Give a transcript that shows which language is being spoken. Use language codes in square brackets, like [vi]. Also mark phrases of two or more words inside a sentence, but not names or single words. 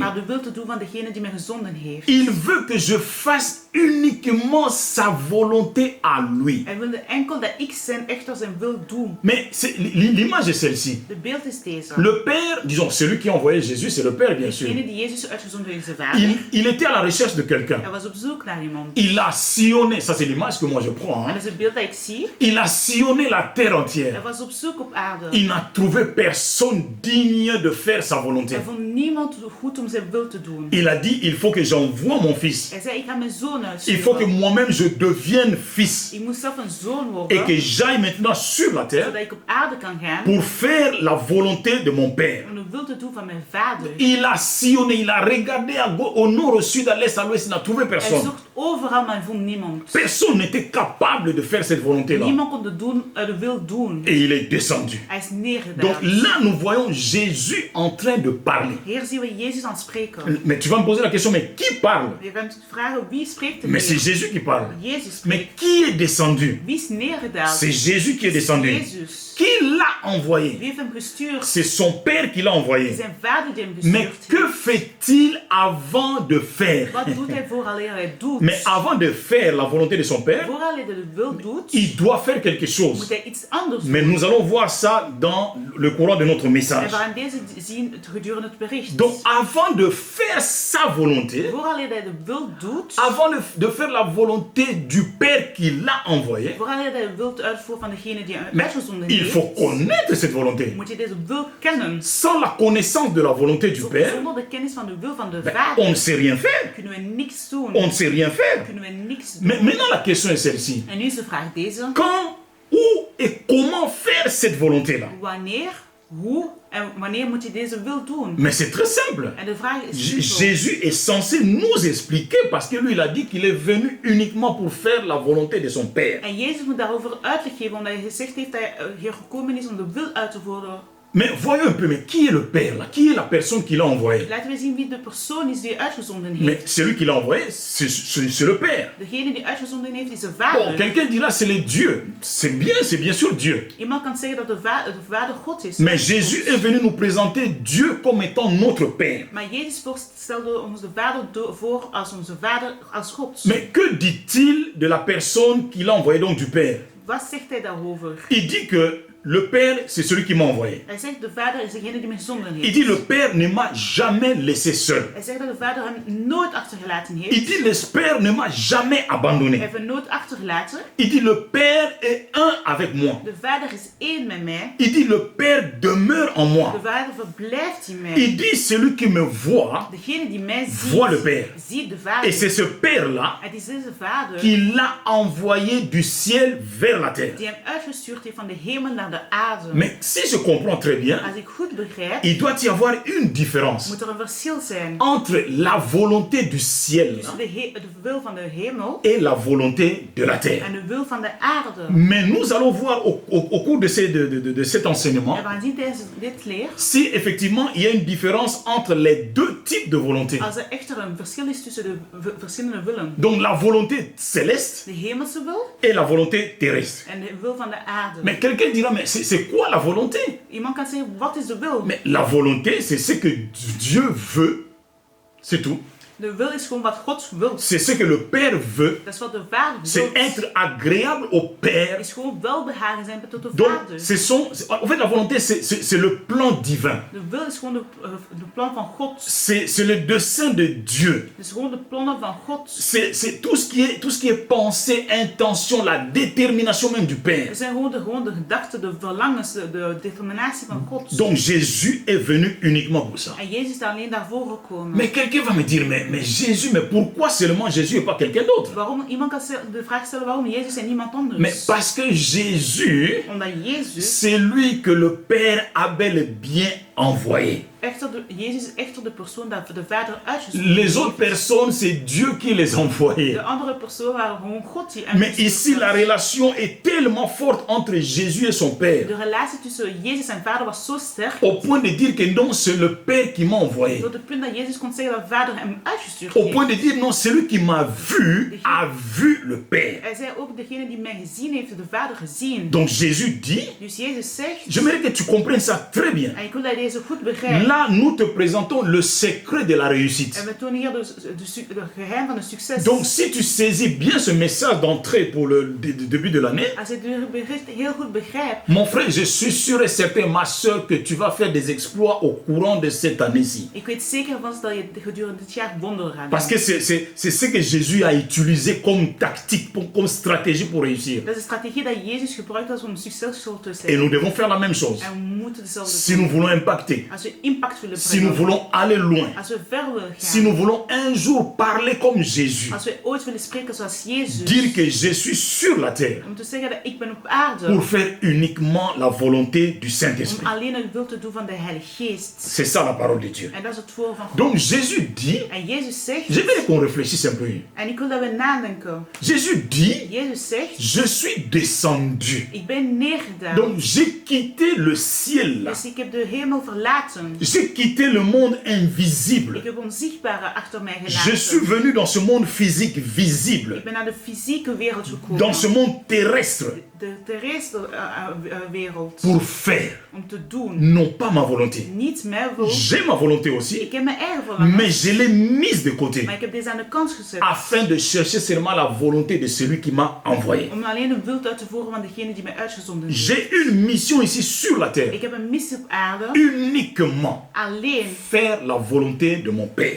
[nl] maar de wil te doen van degene die mij gezonden heeft. [fr] Il veut que je fasse uniquement sa volonté à lui. [nl] Hij wilde enkel dat ik zijn echter zijn wil doe. [fr] Mais l'image est celle-ci. [nl] De beeld is deze. [fr] Le Père, disons, celui qui a envoyé Jésus, c'est le Père, bien sûr. [nl] Degene die Jezus uitgezonden heeft, zijn vader. [fr] Il était à la recherche de quelqu'un. [nl] Hij was op zoek naar iemand. [fr] Il a sillonné, ça c'est l'image que moi je prends, En hein. [nl] dat is het beeld dat ik zie. [fr] Il a sillonné la terre [nl] Hij [fr] entière. [nl] was op zoek op aarde. [fr] Il n'a trouvé personne digne de faire sa volonté. [nl] Hij vond niemand goed om zijn wil te doen. [fr] Il a dit, il faut que j'envoie mon fils. [nl] Hij zei, ik ga mijn zoon [fr] Il faut que [nl] uitsturen. [fr] moi-même je devienne fils. [nl] Ik moet zelf een zoon [fr] Et [nl] worden. [fr] que j'aille maintenant sur la terre [nl] Zodat ik op aarde kan gaan. [fr] pour faire la volonté de mon Père. [nl] Om de wil te doen van mijn vader. [fr] Il a sillonné, il a regardé au nord, au sud, à l'est, à l'ouest, il n'a trouvé [nl] Hij [fr] personne. [nl] zocht overal, maar hij vond niemand. [fr] Personne n'était capable de faire cette volonté-là. [nl] Niemand kon de wil doen. [fr] Et il est descendu. [nl] Hij is [fr] Donc [nl] neergedaald. [fr] là, nous voyons Jésus en train de parler. [nl] Hier zien we Jezus aan het spreken. [fr] Mais tu vas me poser la question, mais qui parle? [nl] Je kunt vragen, wie spreekt er [fr] Mais c'est [nl] hier? [fr] Jésus qui parle. [nl] Jezus [fr] Mais [nl] spreekt. [fr] qui est descendu? [nl] Wie is neergedaald? [fr] C'est Jésus qui est descendu. [nl] Jezus. [fr] Qui l'a envoyé? [nl] Wie heeft hem gestuurd? [fr] C'est son Père qui l'a envoyé. [nl] Zijn vader die hem [fr] Mais [nl] gestuurd [fr] que [nl] heeft. [fr] fait-il avant de faire? [nl] Wat doet hij vooraleer hij doet? [fr] Mais avant de faire la volonté de son Père, [nl] Vooraleer hij de wil doet, [fr] il doit faire quelque [nl] moet [fr] chose. [nl] hij iets anders [fr] Mais [nl] doen. [fr] nous allons voir ça dans le courant de notre [nl] En [fr] message. [nl] we gaan deze zien gedurende het bericht. [fr] Donc avant de faire sa volonté, [nl] Vooraleer hij de wil doet, [fr] avant de faire la volonté du Père qui l'a envoyé, [nl] vooraleer hij de wil uitvoert van degene die hem [fr] mais [nl] uitgezonden [fr] il [nl] heeft, [fr] faut connaître cette volonté. [nl] moet je deze wil kennen. [fr] Sans la connaissance de la volonté du Père, [nl] Zonder de kennis van de wil van de [fr] ben, [nl] vader [fr] on ne sait rien faire. [nl] kunnen we niks doen. [fr] On ne sait rien faire. [nl] Kunnen we niks doen. [fr] Mais maintenant la question est celle-ci. [nl] En nu is de vraag deze. [fr] Quand, où et comment faire cette volonté-là? [nl] Wanneer, hoe en wanneer moet je deze wil doen? [fr] Mais c'est très simple. [nl] En de vraag is simpel. [fr] Jésus est censé nous expliquer parce que lui il a dit qu'il est venu uniquement pour faire la volonté de son Père. [nl] En Jezus moet daarover uitleg geven, omdat hij gezegd heeft dat hij hier gekomen is om de wil uit te voeren. [fr] Mais voyons un peu, mais qui est le Père là? Qui est la personne qui l'a envoyé? [nl] Laten we zien wie de persoon is die hij uitgezonden [fr] Mais [nl] heeft. [fr] celui qui l'a envoyé, c'est le Père. [nl] Degene die uitgezonden heeft is de [fr] Bon, [nl] vader. [fr] quelqu'un dira c'est le Dieu. C'est bien sûr Dieu. [nl] Iemand kan zeggen dat de vader God is. [fr] Mais Jésus est venu nous présenter Dieu comme étant notre Père. [nl] Maar Jezus stelde ons de vader voor als onze vader, als God. [fr] Mais que dit-il de la personne qui l'a envoyé, donc du Père? [nl] Wat zegt hij daarover? [fr] Il dit que le Père, c'est celui qui m'a envoyé. [nl] Hij zegt, de Vader is degene die mij gezonden [fr] Il [nl] heeft. [fr] dit, le Père ne m'a jamais laissé seul. [nl] Hij zegt dat de Vader hem nooit achtergelaten [fr] Il [nl] heeft. [fr] dit, le Père ne m'a jamais [nl] Hij [fr] abandonné. [nl] heeft hem nooit achtergelaten. [fr] Il dit, le Père est un avec moi. [nl] De Vader is één met mij. [fr] Il dit, le Père demeure en moi. [nl] De Vader verblijft in mij. [fr] Il dit, celui qui me voit, [nl] Degene die mij [fr] voit le Père. [nl] ziet de [fr] Et [nl] Vader. [fr] c'est ce Père-là [nl] Het is deze Vader [fr] qui l'a envoyé du ciel vers la terre. [nl] die hem uitgestuurd heeft van de hemel naar de aarde. [fr] Mais si je comprends très bien, [nl] Als ik goed begrijp, [fr] il doit y avoir une différence [nl] moet er een verschil zijn [fr] entre la volonté du ciel [nl] tussen de wil van de hemel [fr] et la volonté de la terre. [nl] en de wil van de aarde. [fr] Mais nous allons voir au cours de cet enseignement [nl] En we gaan zien tijdens dit leer, [fr] si effectivement il y a une différence entre les deux types de volonté. [nl] als er echter een verschil is tussen de verschillende willen. [fr] Donc la volonté céleste [nl] De hemelse wil [fr] et la volonté terrestre. [nl] en de wil van de aarde. [fr] Mais quelqu'un dira, mais c'est quoi la volonté? [nl] Iemand kan zeggen, wat is de wil? [fr] Mais la volonté, c'est ce que Dieu veut. C'est tout. [nl] De wil is gewoon wat God wil. [fr] C'est ce que le Père veut. [nl] Dat is wat de Vader [fr] C'est [nl] wil. [fr] être agréable au Père. [nl] Is gewoon welbehagen zijn tot de [fr] Donc, [nl] Vader. [fr] en fait, la volonté, c'est le plan divin. [nl] De wil is gewoon de plan van God. [fr] C'est le dessein de Dieu. [nl] Het is gewoon de plannen van God. [fr] C'est tout ce qui est pensée, intention, la détermination même du Père. [nl] Het zijn gewoon de gedachten, de verlangens, de determinatie van God. [fr] Donc, Jésus est venu uniquement pour ça. [nl] En Jezus is daar alleen daarvoor gekomen. [fr] Mais quelqu'un va me dire, mais Jésus, mais pourquoi seulement Jésus et pas quelqu'un d'autre? [nl] Waarom, iemand kan de vraag stellen waarom Jezus en niemand anders. [fr] Mais parce que Jésus, [nl] Omdat Jezus, [fr] c'est lui que le Père a bel et bien envoyé. [nl] Jezus is echter de persoon dat de Vader uitgezonden [fr] Les [nl] heeft. [fr] autres personnes, c'est Dieu qui les a envoyés. [nl] De andere personen waren gewoon God die [fr] Mais ici, [nl] uitgezonden [fr] la [nl] heeft. [fr] relation est tellement forte entre Jésus et son Père, [nl] De relatie tussen Jezus en Vader was zo sterk, [fr] au point de dire que non, c'est le Père qui m'a envoyé. [nl] tot het punt dat Jezus kon zeggen dat Vader hem uitgestuurd [fr] Au [nl] heeft. [fr] point de dire non, celui qui m'a vu a vu le Père. [nl] Hij zei ook, degene die mij gezien heeft, de Vader gezien. [fr] Donc Jésus dit, [nl] Dus Jezus zegt, [fr] j'aimerais que tu comprennes ça très bien. [nl] en ik wil dat je deze goed begrijpt. [fr] Là, nous te présentons le secret de la réussite. [nl] En we tonen hier de geheim van de succes. [fr] Donc si tu saisis bien ce message d'entrée pour le début de l'année, [nl] Als je het bericht heel goed begrijpt, [fr] mon frère, je suis sûr et certain, ma soeur, que tu vas faire des exploits au courant de cette année-ci. [nl] ik weet zeker van dat je gedurende dit jaar wonderen gaat [fr] Parce [nl] doen. [fr] que c'est ce que Jésus a utilisé comme tactique, comme stratégie pour réussir. [nl] Dat is de strategie dat Jezus gebruikt als om succesvol te [fr] Et [nl] zijn. [fr] nous devons faire la même chose. [nl] En we moeten dezelfde [fr] Si [nl] doen. [fr] nous voulons impacter, [nl] Als we impact willen [fr] si nous [nl] brengen, [fr] voulons aller loin, [nl] als we ver willen [fr] si [nl] gaan, [fr] nous voulons un jour parler comme Jésus, [nl] als we ooit willen spreken zoals Jezus, [fr] dire que je suis sur la terre [nl] om te zeggen dat ik ben op aarde, [fr] pour faire uniquement la volonté du [nl] om [fr] Saint-Esprit. [nl] alleen het wil te doen van de Heilige Geest. [fr] C'est ça la parole de Dieu. [nl] En dat is het woord van God. [fr] Donc Jésus dit, [nl] En Jezus zegt, [fr] j'aimerais qu'on réfléchisse un peu. [nl] en ik wil dat we nadenken. [fr] Jésus dit, [nl] Jezus zegt, [fr] je suis descendu. [nl] ik ben neergedaald. [fr] Donc j'ai quitté le ciel là. [nl] Dus ik heb de hemel verlaten. [fr] J'ai quitté le monde invisible. [nl] Ik heb onzichtbare achter mij [fr] Je suis [nl] gelaten. [fr] venu dans ce monde physique visible, [nl] Ik ben naar de fysieke wereld gekomen. [fr] dans ce monde terrestre, [nl] De terrestre wereld. [fr] pour faire, [nl] Om te doen. [fr] non pas ma volonté. [nl] Niet mijn wil. [fr] J'ai ma volonté aussi, [nl] Ik heb mijn eigen verlangen. [fr] mais je l'ai mise de côté [nl] Maar ik heb deze aan de kant gezet. [fr] afin de chercher seulement la volonté de celui qui m'a envoyé. [nl] Om alleen een wil uit te voeren van degene die mij uitgezonden heeft. [fr] J'ai une mission ici sur la terre, [nl] Ik heb een missie op aarde. [fr] uniquement [nl] Alleen [fr] faire la volonté de mon Père.